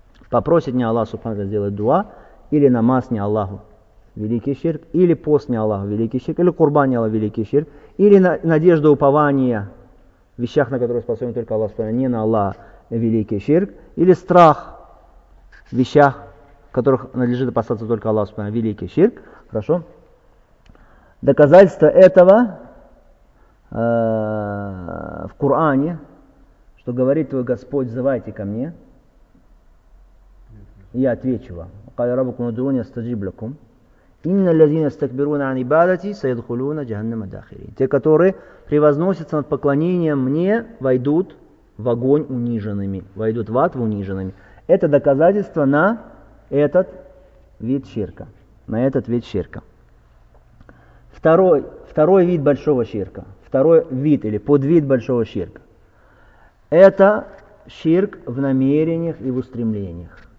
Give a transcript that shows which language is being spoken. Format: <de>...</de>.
<ru>Попросит не Аллах Субхану ва Тааля сделать дуа, или намаз не Аллаху, великий ширк, или пост не Аллаху, великий ширк, или курбан не Аллаху, великий ширк, или надежда упования в вещах, на которые способен только Аллах Субхану ва Тааля, не на Аллаха, великий ширк, или страх в вещах, в которых надлежит опасаться только Аллах Субхану ва Тааля, великий ширк. Хорошо? Доказательство этого в Коране, что говорит твой Господь, взывайте ко мне, я отвечу вам.</ru> <ar>قال ربكم ادعوني استجب لكم ان الذين يستكبرون عن عبادتي سيدخلون جهنم داخرين.</ar> <ru>Те, которые превозносятся над поклонением мне, войдут в огонь униженными, войдут в ад униженными. Это доказательство на этот вид ширка, на этот вид ширка. Второй вид большого ширка, второй вид или подвид большого ширка, это ширк в намерениях и в устремлениях.</ru>